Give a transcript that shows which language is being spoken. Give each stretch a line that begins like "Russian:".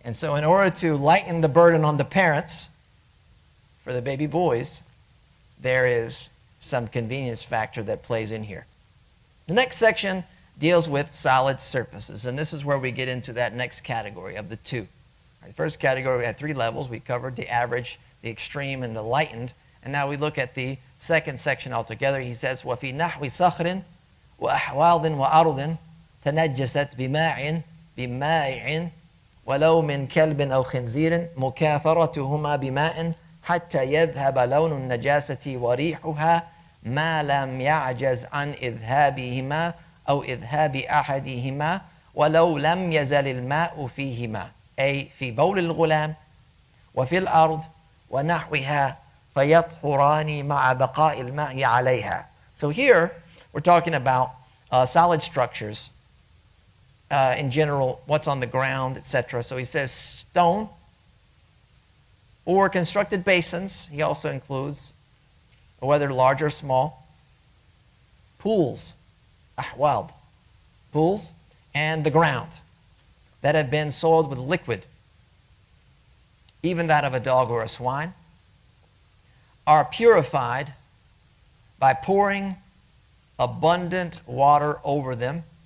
English: And so in order to lighten the burden on the parents for the baby boys, there is some convenience factor that plays in here. The next section deals with solid surfaces, and this is where we get into that next category of the two. Right, the first category, we had 3 levels. We covered the average, the extreme, and the lightened. And now we look at the second section altogether.
Arabic: He says, وَفِي نَحْوِ صَخْرٍ وَأَحْوَالٍ وَأَرْضٍ تَنَجَّسَتْ بِمَاءٍ وَلَوْ مِنْ كَلْبٍ أَوْ خِنْزِيرٍ مُكَاثَرَتُهُمَا بِمَاءٍ حَتَّى يَذْهَبَ لَوْنُ النَّجَاسَةِ وَرِيحُهَا مَا لَمْ يَعْجَزْ عَنْ إِذْهَابِهِمَا أو إذهاب أحدهما ولو لم يزل الماء فيهما أي في بول الغلام وفي الأرض ونحوها فيطهران مع بقاء الماء عليها.
English: So here we're talking about solid structures in general, what's on the ground, etc. So he says stone or constructed basins. He also includes whether large or small, pools, ḥayḍ, pools, and the ground that have been soiled with liquid, even that of a dog or a swine, are purified by pouring abundant water over them